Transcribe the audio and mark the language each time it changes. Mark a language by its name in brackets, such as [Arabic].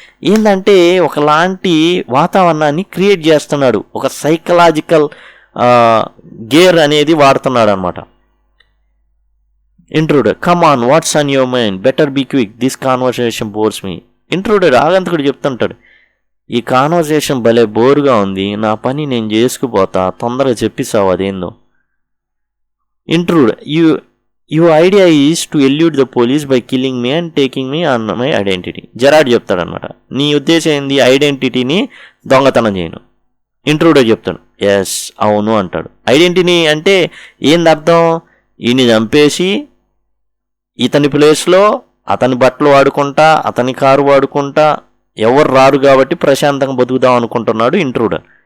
[Telugu] ఏంటంటే ఒకలాంటి వాతావరణాన్ని క్రియేట్ చేస్తున్నాడు, ఒక సైకలాజికల్ గేర్ అనేది వాడుతున్నాడు అనమాట. [English] Intruder, come on, what's on your mind, better be quick, this conversation bores me. [Telugu] Intruder ఆగంతకుడు చెప్తుంటాడు, ఈ కాన్వర్సేషన్ భలే బోరుగా ఉంది, నా పని నేను చేసుకుపోతా, తొందరగా చెప్పిస్తావు అదేందో. [English] Intruder, your idea is to elude the police by killing me and taking me on my identity. [Telugu] Gerard చెప్తాడనమాట, నీ ఉద్దేశం ఏంది, ఐడెంటిటీని దొంగతనం చేయను. ఇంట్రూడర్ చెప్తాడు, ఎస్ అవును అంటాడు. ఐడెంటిటీ అంటే ఏంది అర్థం, ఈయన్ని చంపేసి ఇతని ప్లేస్లో అతని బట్టలు వాడుకుంటా, అతని కారు వాడుకుంటా, ఎవరు రారు కాబట్టి ప్రశాంతంగా బతుకుదాం అనుకుంటున్నాడు ఇంట్రూడర్.